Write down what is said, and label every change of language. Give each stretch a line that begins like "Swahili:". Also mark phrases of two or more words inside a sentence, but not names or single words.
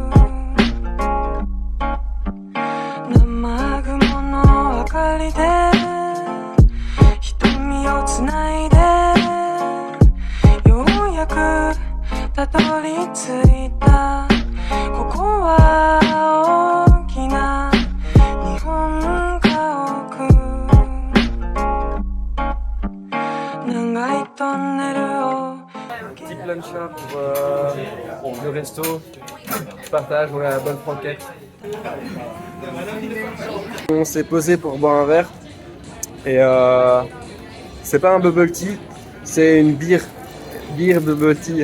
Japanese: 生雲の明かりで瞳をつないでようやくたどり着いたここは大きな日本家屋長いトンネルを
French: Petit plancha pour le resto. Je partage, on a la bonne franquette. On s'est posé pour boire un verre. Et c'est pas un bubble tea, c'est une bière. Bière bubble tea.